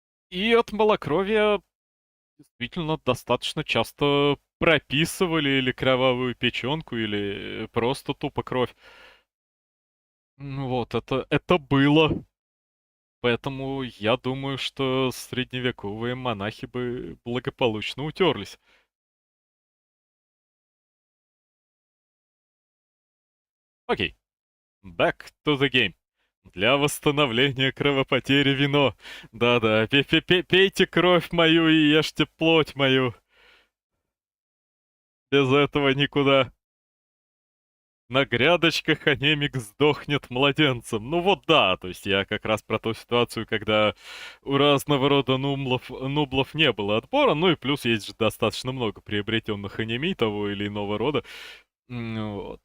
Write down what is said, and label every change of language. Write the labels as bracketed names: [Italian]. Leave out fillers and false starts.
[Russian] И от малокровия действительно достаточно часто прописывали или кровавую печенку, или просто тупо кровь. Вот, это было. Поэтому я думаю, что средневековые монахи бы благополучно утерлись. [English] Окей, back to the game. [Russian] Для восстановления кровопотери вино. Да-да, пейте кровь мою и ешьте плоть мою. Без этого никуда. На грядочках анемик сдохнет младенцем. Ну вот да, то есть я как раз про ту ситуацию, когда у разного рода нублов не было отбора, ну и плюс есть же достаточно много приобретенных анемий того или иного рода. Вот.